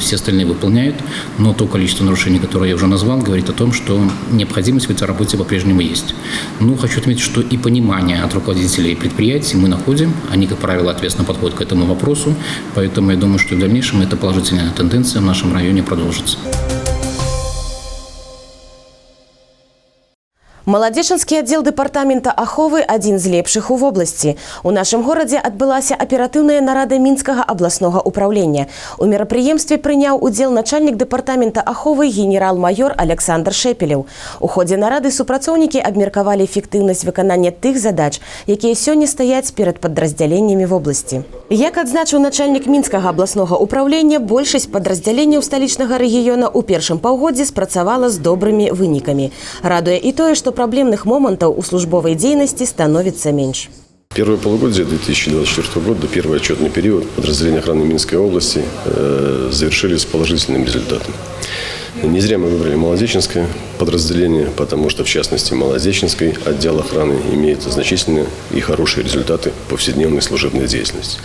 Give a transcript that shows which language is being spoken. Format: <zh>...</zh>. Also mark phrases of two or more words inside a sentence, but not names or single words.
<ru>Все остальные выполняют, но то количество нарушений, которое я уже назвал, говорит о том, что необходимость в этой работе по-прежнему есть. Но хочу отметить, что и понимание от руководителей предприятий мы находим. Они, как правило, ответственно подходят к этому вопросу. Поэтому я думаю, что в дальнейшем эта положительная тенденция в нашем районе продолжится.</ru> <be>Маладзечанскі аддзел дэпартамента аховы адзін з лепшых у вобласці. У нашым горадзе адбылася аператыўная нарада мінскага абласнога ўпраўлення. У мерапрыемстве прыняў удзел начальнік дэпартамента аховы генерал-майор Александр Шепелев. У ходзе нарады супрацоўнікі абмеркавалі эфектыўнасць выканання тых задач, якія сёння стаяць перад падраздзяленнямі вобласці. Як адзначыў начальнік мінскага абласнога ўпраўлення, большасць падраздзяленняў сталічнага рэгіёна ў першым паўгоддзі спрацавала з добрымі вынікамі. Радуе і тое, што</be> <ru>проблемных моментов у службовой деятельности становится меньше. Первое полугодие 2024 года, первый отчетный период подразделения охраны Минской области завершили с положительным результатом. Не зря мы выбрали Маладзеченское подразделение, потому что, в частности, Маладзеченский отдел охраны имеет значительные и хорошие результаты повседневной служебной деятельности.</ru>